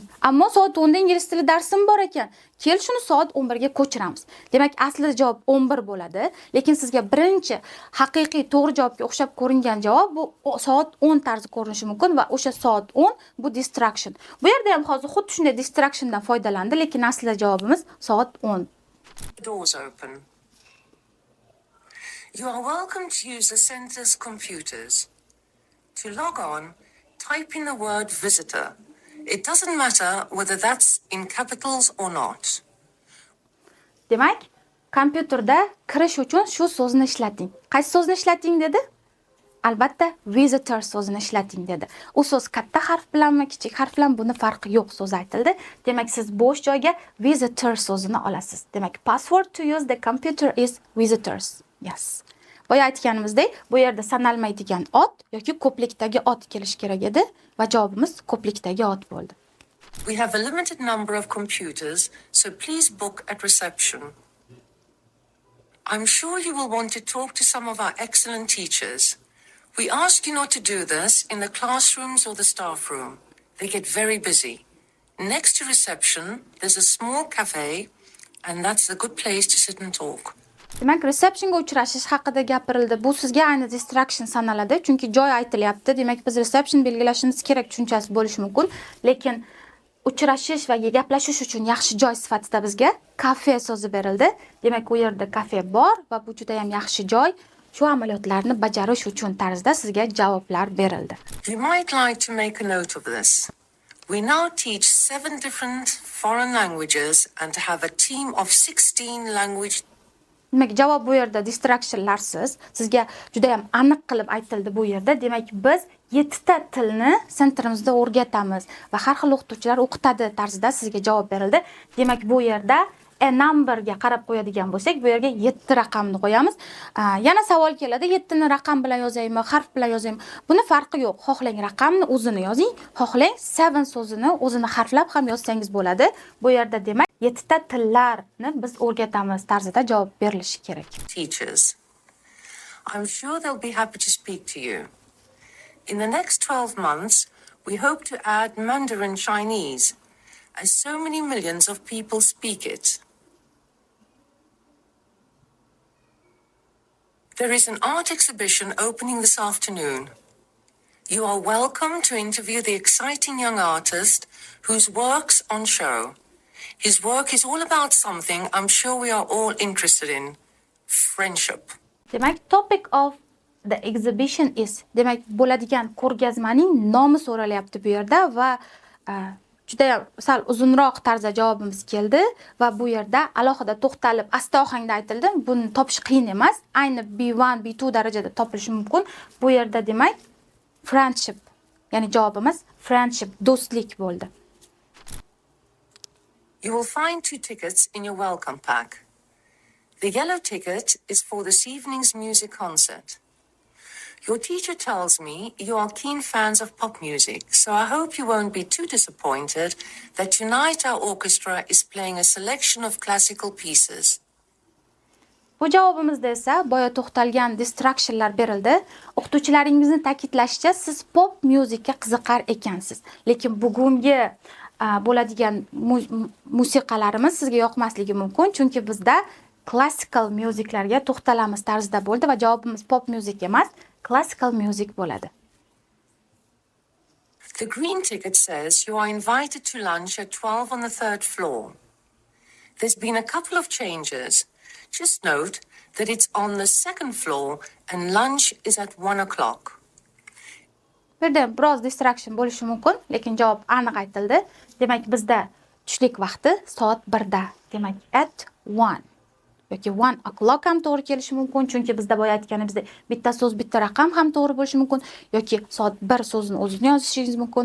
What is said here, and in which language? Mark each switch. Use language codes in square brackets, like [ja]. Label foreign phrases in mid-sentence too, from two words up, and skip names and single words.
[uz] Ammo soat 10 da ingliz tili darsim bor ekan. Kel shuni soat 11 ga ko'chiramiz. Demak, aslida javob 11 bo'ladi, lekin sizga birinchi haqiqiy to'g'ri javobga o'xshab ko'ringan javob bu soat 10 tarzi ko'rinishi mumkin va o'sha soat 10 bu distraction. Bu yerda ham hozir xuddi shunday distractiondan foydalandi, lekin aslida javobimiz soat 10. [en] Doors open. You are welcome to use the center's computers. To log on, type in the word visitor. It doesn't matter whether that's in capitals or not. [uz] Demak, kompyuterda kirish uchun shu so'zni ishlating. Qaysi so'zni ishlating dedi? Albatta, visitor so'zini ishlating dedi. U so'z katta harf bilanmi, kichik harf bilan buni farqi yo'q so'z aytildi. Demak, siz bo'sh joyga visitor so'zini olasiz. Demak, [en] password to use the computer is visitors. Yes. [uz] Boya aytganimizdek, bu yerda sanalmaydigan ot yoki ko'plikdagi ot kelish kerak edi va javobimiz ko'plikdagi ot bo'ldi. [en] We have a limited number of computers, so please book at reception. I'm sure you will want to talk to some of our excellent teachers. We ask you not to do this in the classrooms or the staff room. They get very busy. Next to reception, there's a small cafe, and that's a good place to sit and talk. [uz] Demak, receptionga uchrashish haqida gapirildi. Bu sizga ayni distraction sanaladi, chunki joy aytilyapti. Demak, biz reception belgilashimiz kerak tushunchasi bo'lishi mumkin, lekin uchrashish va gaplashish uchun yaxshi joy sifatida bizga kafe so'zi berildi. Demak, u yerda kafe bor va bu juda ham yaxshi joy. Shu amaliyotlarni bajarish uchun tarzda sizga javoblar berildi. [en] You might like to make a note of this. We now teach 7 different foreign languages and have a team of 16 language. [uz] Demak, javob bu yerda distractionlarsiz. Sizga juda ham aniq qilib aytildi bu yerda. Demak, biz 7 ta tilni sentrimizda o'rgatamiz va har xil o'qituvchilar o'qitadi tarzida sizga javob berildi. Demak, bu yerda [en] a numberga [uz] qarab qo'yadigan bo'lsak, bu yerga 7 raqamni qo'yamiz. Yana savol keladi, 7 ni raqam bilan yozaymi, harf bilan yozaymi? Buni farqi yo'q. Xohlang raqamni o'zini yozing, xohlang 7 so'zini o'zini harflab ham yozsangiz bo'ladi. Bu yerda demak 7 ta tillarni biz o'rgatamiz tarzida javob berilishi kerak. [en] Teachers. I'm sure they'll be happy to speak to you. In the next 12 months, we hope to add Mandarin Chinese, as so many millions of people speak it. There is an art exhibition opening this afternoon. You are welcome to interview the exciting young artist whose work's on show. His work is all about something I'm sure we are all interested in. Friendship. Demak, topic of the exhibition is, [uz] demak, bo'ladigan ko'rgazmaning nomi so'ralyapti bu yerda va juda sal uzunroq tarzda javobimiz keldi va bu yerda alohida to'xtalib asta ohangda aytildi. Buni topish qiyin emas. Ayni B1, B2 darajada topilishi mumkin. Bu yerda demak friendship, ya'ni javobimiz friendship, do'stlik bo'ldi. [en] You will find 2 tickets in your welcome pack. The yellow ticket is for this evening's music concert. Your teacher tells me you are keen fans of pop music, so I hope you won't be too disappointed that tonight our orchestra is playing a selection of classical pieces. [uz] Bu javobimizda esa boya to'xtalgan distractionlar berildi. O'qituvchilaringizni ta'kidlashicha, siz pop muzikka qiziqar ekansiz. Lekin bugungi bo'ladigan musiqalarimiz sizga yoqmasligi mumkin, chunki bizda [en] classical musiclarga [uz] to'xtalamiz tarzida bo'ldi va javobimiz [en] pop music [uz] emas, [en] classical music [uz] bo'ladi. [en] The green ticket says you are invited to lunch at 12 on the 3rd floor. There's been a couple of changes. Just note that it's on the 2nd floor and lunch is at 1 o'clock. [uz] Bu yerda biroz distraction bo'lishi mumkin, lekin javob aniq aytildi. Demak, bizda tushlik vaqti soat 1 da. Demak, at 1 yoki 1 o'clock ham to'g'ri kelishi mumkin, chunki bizda boya aytganimizdek bitta so'z, bitta raqam ham to'g'ri bo'lishi mumkin yoki soat 1 so'zini o'zini yozishingiz mumkin.